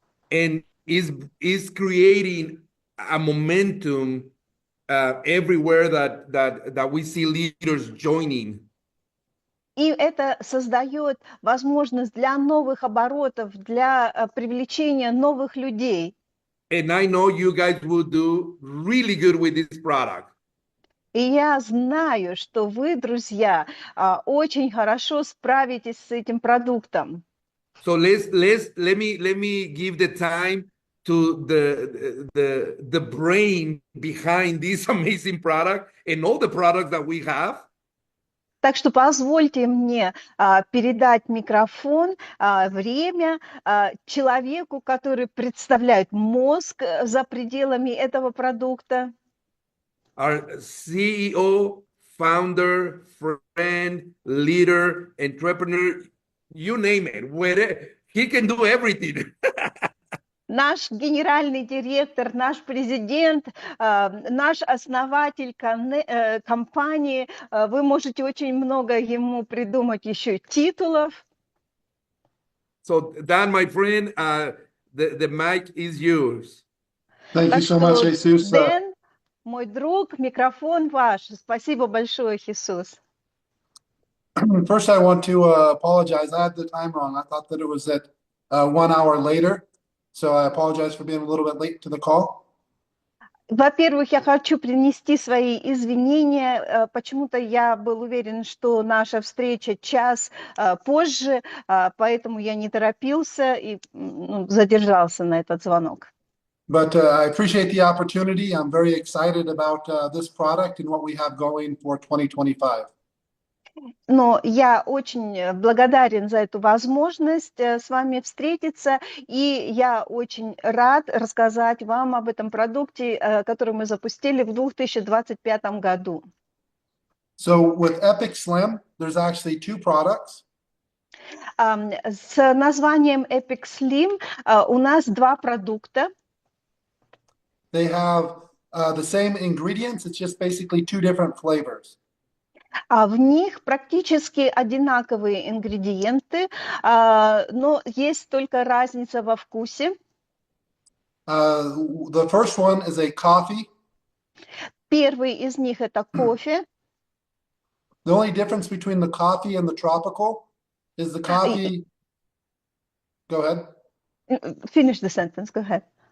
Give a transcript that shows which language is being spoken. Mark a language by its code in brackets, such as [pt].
[en] and is creating a momentum everywhere that we see leaders joining. [ru] и это создает возможность для новых оборотов, для привлечения новых людей. [en] And I know you guys will do really good with this product. [ru] И я знаю, что вы, друзья, очень хорошо справитесь с этим продуктом. [en] So let me give the time to the brain behind this amazing product and all the products that we have. [ru] Так что позвольте мне передать микрофон, время человеку, который представляет мозг за пределами этого продукта. [en] Our CEO, founder, friend, leader, entrepreneur, you name it. He can do everything. [ru] Наш генеральный директор, наш президент, наш основатель компании. Вы можете очень много ему придумать еще титулов. [en] So Dan, my friend, the mic is yours. Thank you so much, Jesus. [ru] Дэн, мой друг, микрофон ваш. Спасибо большое, Иисус. [en] First, I want to apologize. I had the time wrong. I thought that it was at 1 hour later. So I apologize for being a little bit late to the call. [ru] Во-первых, я хочу принести свои извинения. Почему-то я был уверен, что наша встреча час позже, поэтому я не торопился и задержался на этот звонок. [en] But I appreciate the opportunity. I'm very excited about this product and what we have going for 2025. [ru] Но я очень благодарен за эту возможность с вами встретиться, и я очень рад рассказать вам об этом продукте, который мы запустили в 2025 году. [en] So with Epic Slim, there's actually two products. [ru] С названием Epic Slim у нас два продукта. [en] They have the same ingredients. It's just basically two different flavors. [ru] В них практически одинаковые ингредиенты, но есть только разница во вкусе. [en] The first one is a coffee. [ru] Первый из них это кофе. [en] The only difference between the coffee and the tropical is the coffee. Go ahead. Finish the sentence. Go ahead.